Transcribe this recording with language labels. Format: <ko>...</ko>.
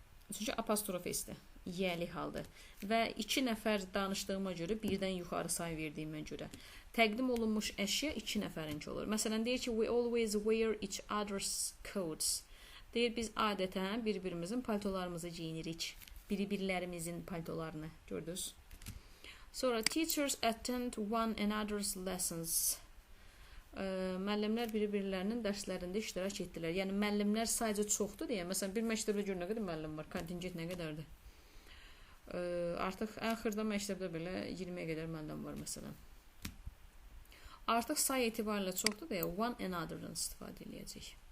<az>Çünki apostrofesdir, yəli haldır. Və 2 nəfər danışdığıma görə, birdən yuxarı say verdiyimə görə təqdim olunmuş əşya 2 nəfərinki olur. Məsələn, deyir ki,</az> <en>we always wear each other's coats.</en> <az>Deyir, biz adətən bir-birimizin paltolarımızı giyinirik. Biri-birlərimizin paltolarını, gördünüz?</az> <en>Sonra teachers attend one another's lessons.</en> <az>Müəllimlər bir-birlərinin dərslərində iştirak etdilər. Yəni müəllimlər sayca çoxdur deyə. Məsələn, bir məktəbdə gör nə qədər müəllim var, kontingent nə qədərdir? Artıq ən xırda məktəbdə belə 20-yə qədər müəllim var məsələn. Artıq say etibarilə çoxdur deyə one another-dan istifadə edəcək.</az>